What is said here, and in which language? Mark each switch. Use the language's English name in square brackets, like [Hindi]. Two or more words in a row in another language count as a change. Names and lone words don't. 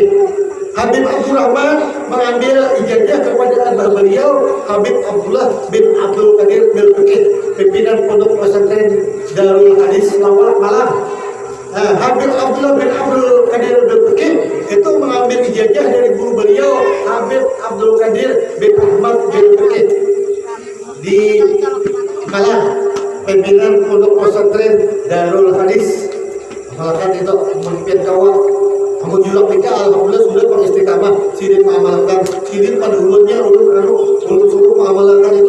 [Indonesian] Habib Abdul Rahman mengambil ijazah kepada abah beliau Habib Abdullah bin Abdul Qadir bin Mekih, pimpinan pondok pesantren Darul Hadis Malang. Habib Abdullah bin Abdul Qadir bin Mekih itu mengambil ijazah dari guru beliau Habib Abdul Qadir bin Ahmad bin Mekih di Malang, pimpinan pondok pesantren Darul Hadis. [Banjar] Malakan itu memimpin kawan. Kamu julak nikah, alhamdulillah sudah pengistiqamah. Sidin mengamalkan, sidin pada ulunnya, ulun suruh mengamalkan itu.